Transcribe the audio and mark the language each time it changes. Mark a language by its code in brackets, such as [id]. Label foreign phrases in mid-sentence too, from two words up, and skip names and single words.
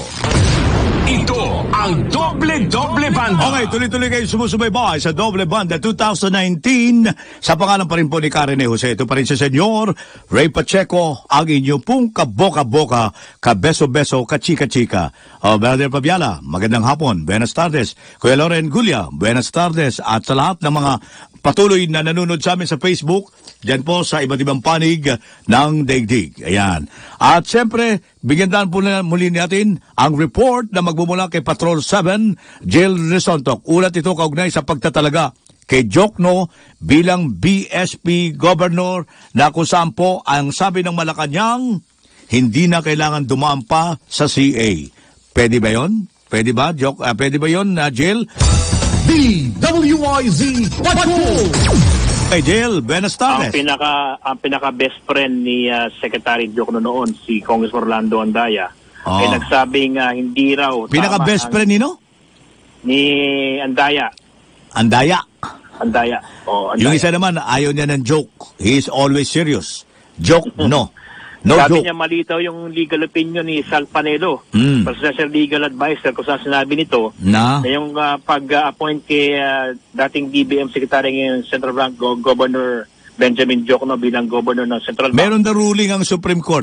[tl] Ito ang Doble Banda. Okay, tuloy-tuloy kayo sumusubaybay sa Doble Banda 2019. Sa pangalan pa rin po ni Karen Jose, ito pa rin si Senyor Ray Pacheco, ang inyo pong kaboka-boka, kabeso-beso, kachika-chika. Brother Pabiala, magandang hapon. [es] Buenas tardes. [tl] Kuya Loren Gulia, [es] buenas tardes. [tl] At sa lahat ng mga patuloy na nanonood sa amin sa Facebook, dyan po sa iba't ibang panig ng daigdig. Ayan. At siyempre, bigyan po na muli natin ang report na magbumula kay Patrol 7, Jill Risontok. Ulat ito kaugnay sa pagtatalaga kay Jokno bilang BSP Governor na kung saan po ang sabi ng Malacanang, hindi na kailangan dumaan pa sa CA. Pwede ba yun? Pwede ba, pwede ba yun, Jill? DWIZ Patrol! Hey Jill, [es] buenas tardes. [tl] Ang pinaka [en] best friend [tl] ni Secretary Jokno noon, si Congressman Orlando Andaya, ay nagsabing hindi raw pinaka [en] best friend [tl] nino? Ni Andaya. Andaya. Andaya. Yung isa naman, ayaw niya ng joke. [en] He is always serious. Joke, no. No [tl] Sabi joke. niya malitaw yung [en] legal opinion [tl] ni Sal Panelo, [en] Presidential Legal Advisor, [tl] kung saan sinabi nito na yung pag-appoint kay dating DBM Secretary ng Central Bank Governor Benjamin Jokno bilang Governor ng Central Bank. Meron na ruling ang Supreme Court.